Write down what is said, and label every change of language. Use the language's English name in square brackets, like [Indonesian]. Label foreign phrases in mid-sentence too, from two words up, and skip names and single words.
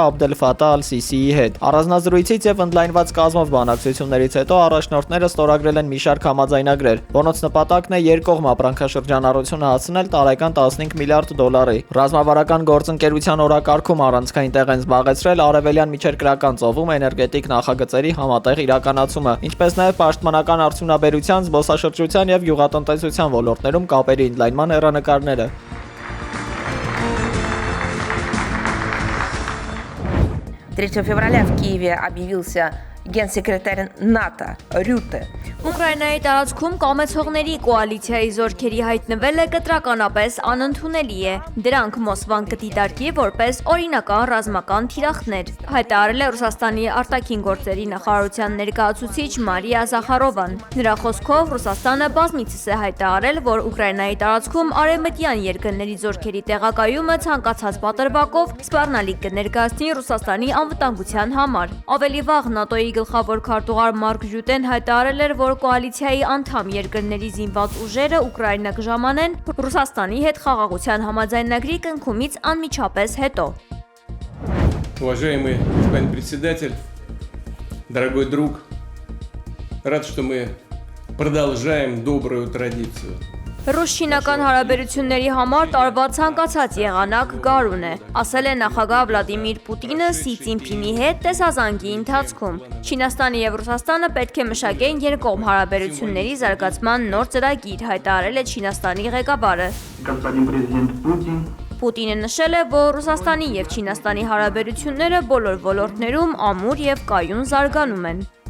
[Armenian] Աբդել Ֆաթահ Ալ-Սիսիի հետ։ Առանձնազրույցից եւ ընդլայնված կազմով բանակցություններից հետո առաջնորդները ստորագրել են մի շարք համաձայնագրեր, որոնց նպատակն է երկկողմ ապրանքաշրջանառությունը հասցնել տարեկան 15 միլիարդ դոլարի։ Ռազմավարական գործընկերության օրակարգում առանցքային տեղ են զբաղեցրել արևելյան միջերկրական ծովում էներգետիկ նախագծերի համատեղ իրականացումը, ինչպես նաեւ պաշտպանական արդյունաբերության, զբոսաշրջության եւ տնտեսության ոլորտներում կապերի ընդլայնման հեռանկարները։ [Russian] 3 февраля в Киеве объявился генсекретарь НАТО Рюте. [Armenian] Ուկրաինայի տարածքում կամեցողների կոալիցիայի զորքերի հայտնվելը կտրականապես անընդունելի է։ Դրանք Մոսկվան կդիտարկի որպես օրինական ռազմական թիրախներ, հայտարարել է Ռուսաստանի արտաքին գործերի նախարարության ներկայացուցիչ Մարիա Զախարովան։ Նրա խոսքով Ռուսաստանը բազմիցս է հայտարարել, որ Ուկրաինայի տարածքում արևմտյան երկրների զորքերի տեղակայումը ցանկացած պատրվակով սպառնալիք կներկայացնի Ռուսաստանի անվտանգության համար։ Ավելի վաղ ՆԱՏՕ-ի գլխավոր քարտուղար Մարկ Ռյուտեն հայտարարել էր, որ կոալիցիայի անդամ երկրների զինված ուժերը Ուկրաինա կժամանեն Ռուսաստանի հետ խաղաղության համաձայնագրի կնքումից անմիջապես հետո։ [Russian] уважаемый господин председатель, дорогой друг, рад, что мы продолжаем добрую традицию. [Armenian] Ռուս-չինական հարաբերությունների համար տարվա ցանկացած եղանակ գարուն է, ասել է նախագահ Վլադիմիր Պուտինը Սի Ցինփինի հետ տեսազանգի ընթացքում։ Չինաստանը եւ Ռուսաստանը պետք է մշակեն երկկողմ հարաբերությունների զարգացման նոր ծրագիր, հայտարարել է Չինաստանի ղեկավարը։ Պուտինը նշել է, որ Ռուսաստանի եւ Չինաստանի հարաբերությունները բոլոր ոլորտներում ամուր եւ կայուն զարգանում են։